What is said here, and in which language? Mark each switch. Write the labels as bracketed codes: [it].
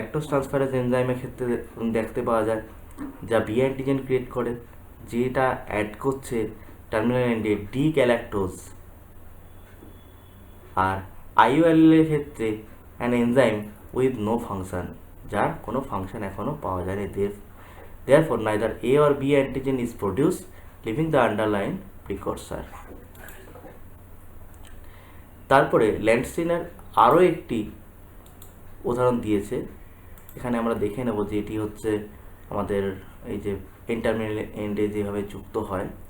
[bn] Transferase এনজাইমের ক্ষেত্রে দেখতে পাওয়া যায়, যা বি অ্যান্টিজেন ক্রিয়েট করে, যেটা অ্যাড করছে টার্মিনাল এন্ডে ডি গ্যালাক্টোজ। আর আইওএল এর ক্ষেত্রে [en] an enzyme with no function, [bn] যার কোনো ফাংশন এখনও পাওয়া যায়নি। [en] Therefore, neither A or B antigen is produced, leaving the underlying precursor. [bn] তারপরে ল্যান্ডস্টিনার আরও একটি উদাহরণ দিয়েছে, এখানে আমরা দেখে নেব যে এটি হচ্ছে আমাদের এই যে টার্মিনাল এন্ডে যেভাবে যুক্ত হয়।